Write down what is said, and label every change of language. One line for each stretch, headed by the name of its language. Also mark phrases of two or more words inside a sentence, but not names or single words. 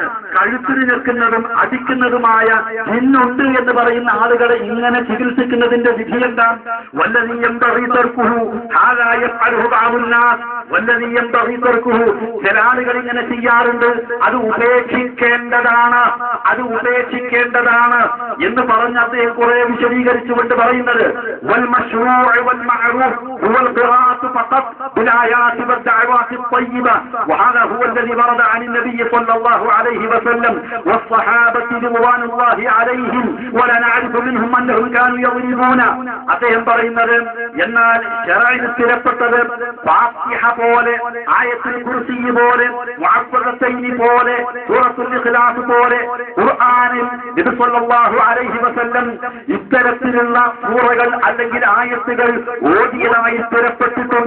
Malayalam: കഴുത്തിന് നിൽക്കുന്നതും അടിക്കുന്നതുമായ ജിന്നുണ്ട് എന്ന് പറയുന്ന ആളുകളെ ഇങ്ങനെ ചികിത്സിക്കുന്നതിന്റെ വിധി എന്താണ്? ചില ആളുകൾ ഇങ്ങനെ ചെയ്യാറുണ്ട്. അത് ഉപേക്ഷിക്കേണ്ടതാണ് എന്ന് പറഞ്ഞ് അദ്ദേഹം കുറെ വിശദീകരിച്ചുകൊണ്ട് പറയുന്നത്
Arabic: وهذا هو الذي ورد عن النبي صلى الله عليه وسلم والصحابة رضوان الله عليهم ولا نعرف منهم أنهم كانوا يضربون.
Malayalam: അദ്ദേഹം പറയുന്നത് എന്നാൽ ശറഇൽ സ്ഥിരപ്പെട്ടത് ഫാത്തിഹ പോലെ, ആയത്തുൽ കുർസി പോലെ, മുഅവ്വദത്തൈനി പോലെ, സൂറത്തുൽ ഇഖ്ലാസ് പോലെ ഖുർആനിൽ നബി
Arabic: صلى الله عليه وسلم
Malayalam: ഇത്തരത്തിലുള്ള സൂറകൾ അല്ലെങ്കിൽ ആയത്തുകൾ ഓതിയതായി സ്ഥിരപ്പെട്ടിട്ടുണ്ട്.